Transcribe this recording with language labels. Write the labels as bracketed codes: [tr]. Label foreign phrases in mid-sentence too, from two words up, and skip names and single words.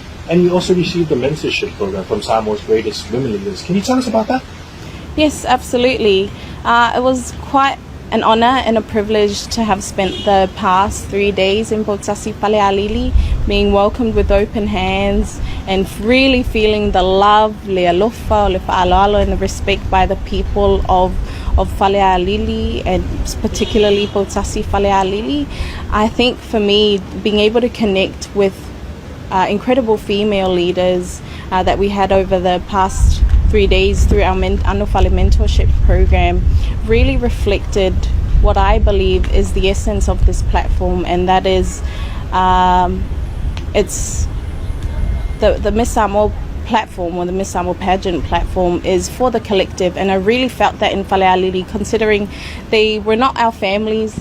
[en] And you also received the mentorship program from Samoa's greatest women leaders. Can you tell us about that? Yes, absolutely. It was quite an honour and a privilege to have spent the past 3 days in Potasi Falealili, being welcomed with open hands and really feeling the love, [sm] le alofa, le fa'aloalo, [en] and the respect by the people of Falealili, and particularly Potasi Falealili. I think for me, being able to connect with incredible female leaders that we had over the past 3 days through our Anofale mentorship program really reflected what I believe is the essence of this platform, and that is it's the Miss Samoa platform, or the Miss Samoa pageant platform, is for the collective, and I really felt that in Falealili, considering they were not our families.